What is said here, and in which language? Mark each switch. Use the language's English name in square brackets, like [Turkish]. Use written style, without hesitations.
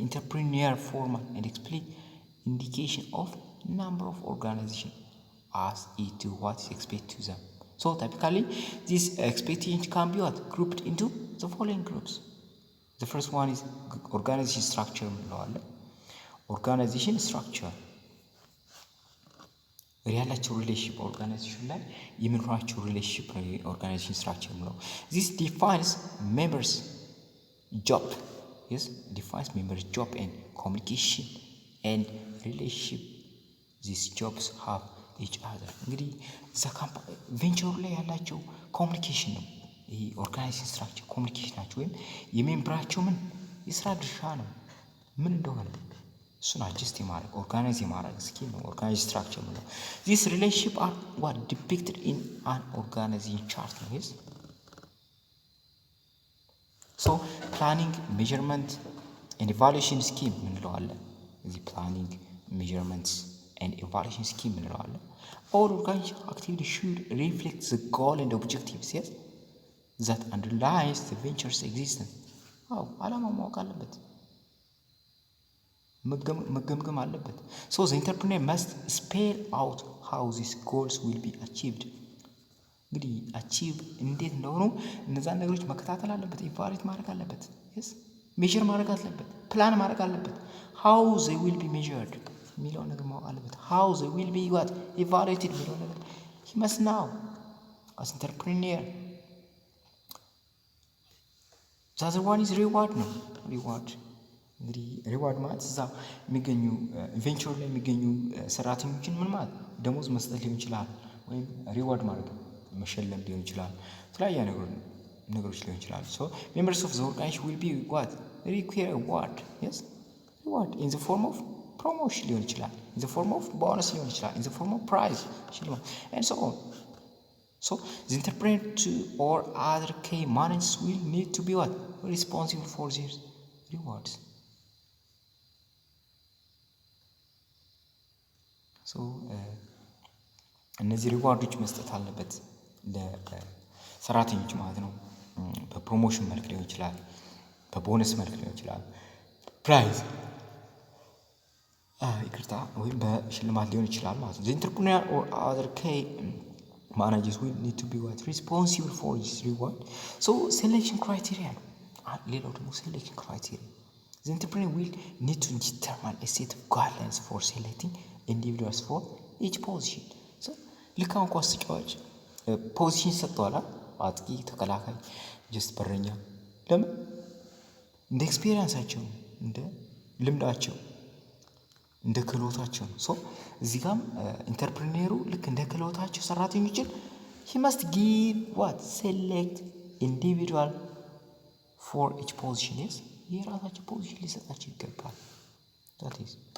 [English] Entrepreneur formal and explicit indication of number of organization as it to what is expected to them. So typically this expectation can be what? Grouped into the following groups. The first one is organization structure. [Amharic] Organization structure ያላቸው ሪሌሽንሺፕ ኦርጋናይዜሽን ላይ የሚኖራቸው ሪሌሽንሺፕ ነው ኦርጋናይዜሽን ስትራክቸር ነው። [English] this defines members job. yes defines members job and communication and relationship these jobs have each other. [Amharic] እንግዲህ እዛ ቬንቸሩ ላይ ያላቸው ኮሚኒኬሽን ነው። ይሄ ኦርጋናይዜሽን ስትራክቸር ኮሚኒኬሽን ናቸው ወይም የሜምበራቸው ምን የስራ ድርሻ ነው ምን እንደሆነ እሱን አጀስት የማድረግ ኦርጋናይዝ የማድረግ ስኪል ነው ኦርጋናይዝ ስትራክቸር ነው። [English] this relationship are what depicted in an organizing chart [Amharic] ነው። yes [English] so planning measurement and evaluation scheme እንለዋለን። እዚህ planning measurements and evaluation scheme እንለዋለን። all organization activity should reflect the goal and objectives yes that underlies the venture's existence. [Amharic] ዓላማው ማወቅ አለበት መገምገም አለበት። [English] so the entrepreneur must spell out how these goals will be achieved. [Amharic] እንግዲህ አቺቭ እንዴት እንደሆኑ እነዛን ነገሮች መከታተል አለበት ኢቫሉዌት ማድረግ አለበት yes ሜዥር ማድረግ አለበት ፕላን ማድረግ አለበት [English] how they will be measured [Amharic] የሚለው ነገር ማወቅ አለበት [English] how they will be what evaluated [Amharic] የሚለው ነገር [English] he must know as entrepreneur. the other one is reward ነው reward [Amharic] እንግዲህ ሪዋርድ ማለት እዛ የሚገኙ ቬንቸር ላይ የሚገኙ ሰራተኞችን ምን ማለት ደሞዝ መስጠት ሊሆን ይችላል ወይም ሪዋርድ ማድረግ መሸለም ሊሆን ይችላል የተለያየ ነገሮች ሊሆን ይችላል። [English] so members of the organization will be what require reward yes reward in the form of promotion ሊሆን ይችላል in the form of bonus ሊሆን ይችላል in the form of prize ሽልማት and so on. so the entrepreneur or other key managers will need to be what responsible for their rewards. [Amharic] so እነዚህ ሪዋርዶች መስጠት አለበት ለሰራተኞች ማለት ነው። በፕሮሞሽን መልክ ሊሆን ይችላል በቦነስ መልክ ሊሆን ይችላል ፕራይዝ ይቅርታ ወይም በሽልማት ሊሆን ይችላል ማለት ነው። [English] the entrepreneur or other key managers will need to be what responsible for this reward. so selection criteria ነው ሌላው ደግሞ selection criteria the entrepreneur will need to determine a set of guidelines for selecting individuals for each position. [Amharic] so ልክ አሁን ኳስ ተጫዋች ፖዚሽን ሰጥቷል አጥቂ ተከላካይ ጀስት በረኛ ለምን እንደ ኤክስፒሪየንሳቸው እንደ ልምዳቸው እንደ ክህሎታቸው so እዚህ ጋርም ኢንተርፕሪነሩ ልክ እንደ ክህሎታቸው ሰራተኞችን [English] he must give what select individual for each position [Amharic] yes የራሳቸው ፖዚሽን ሊሰጣቸው ይገባል that is